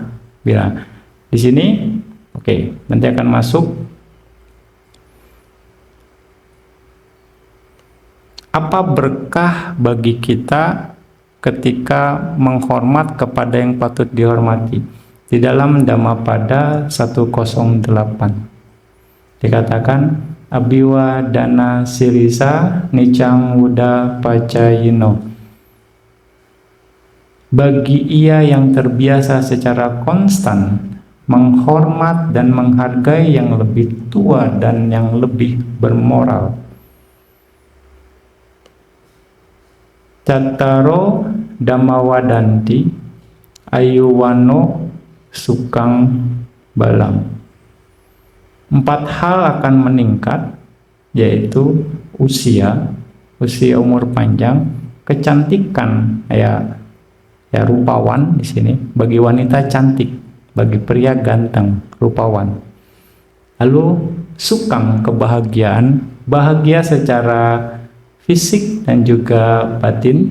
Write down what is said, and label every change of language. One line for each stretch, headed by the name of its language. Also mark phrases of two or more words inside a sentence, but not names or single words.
Indonesian: Bila di sini, oke, nanti akan masuk apa berkah bagi kita ketika menghormat kepada yang patut dihormati. Di dalam Dhammapada 108 dikatakan
Pali: Abiwa dana sirisa nicang wuda pacayino.
Indonesian: Bagi ia yang terbiasa secara konstan menghormat dan menghargai yang lebih tua dan yang lebih bermoral.
Pali: Cattaro dhammawadanti ayuwano sukang balang.
Indonesian: 4 hal akan meningkat, yaitu usia umur panjang, kecantikan, ya rupawan di sini bagi wanita cantik, bagi pria ganteng, rupawan. Lalu sukang, kebahagiaan, bahagia secara fisik dan juga batin.